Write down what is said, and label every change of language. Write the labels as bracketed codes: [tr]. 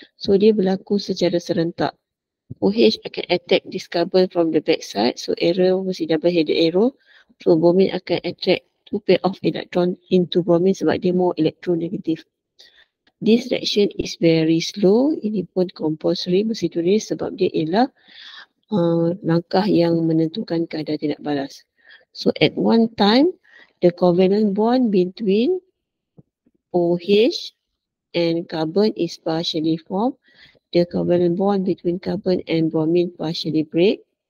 [en] So [ms] dia berlaku secara serentak. [en] OH [ms] akan [en] attack this carbon from the back side. So arrow [ms] mesti [en] double headed arrow. So bromine [ms] akan [en] attract 2 pair of electron into bromine [ms] sebab dia [en] more electronegative. This reaction is very slow. [ms] Ini pun compulsory mesti tulis sebab dia ialah langkah yang menentukan kadar tindak balas. [en] So at one time, the covalent bond between OH and carbon is partially formed. The covalent bond between carbon and bromine partially break.